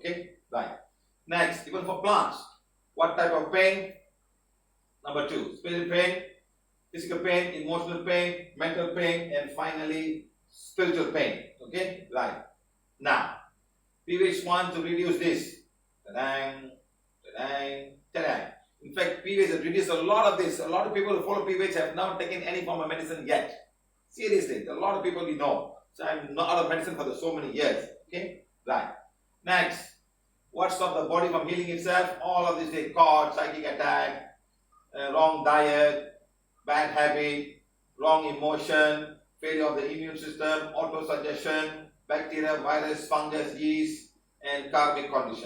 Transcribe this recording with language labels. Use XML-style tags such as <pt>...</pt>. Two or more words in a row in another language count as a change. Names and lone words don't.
<en>Okay, right. Next, even for plants, what type of pain? Number 2, physical pain, emotional pain, mental pain, and finally spiritual pain. Okay, right. Now, PVH wants to reduce this. Ta-dang, ta-dang, ta-dang. In fact, PVH has reduced a lot of this. A lot of people who follow PVH have not taken any form of medicine yet. Seriously, a lot of people we know. So I'm not out of medicine for so many years. Okay, right. Next, what stops the body from healing itself? All of this they caught, psychic attack, wrong diet, bad habit, wrong emotion, failure of the immune system, auto-suggestion, bacteria, virus, fungus, yeast, and karmic condition.</en>